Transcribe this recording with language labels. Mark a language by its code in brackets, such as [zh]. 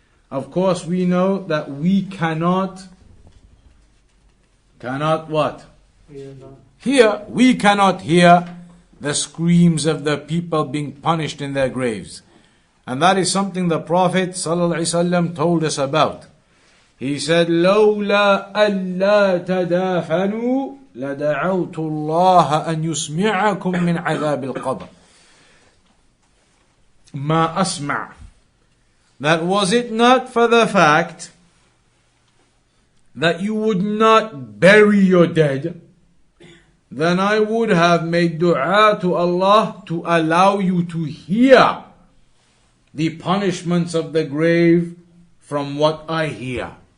[en] Of course, we know that we cannot what? Hear. We cannot hear the screams of the people being punished in their graves. And that is something the Prophet ﷺ told us about. He said, [ar] لَوْلَا أَلَّا تَدَافَنُوا لَدَعَوْتُ اللَّهَ أَنْ يُسْمِعَكُم مِّنْ عَذَابِ الْقَبْرِ مَا أَسْمَعُ. [en] That was it not for the fact that you would not bury your dead, then I would have made dua to Allah to allow you to hear the punishments of the grave from what I hear.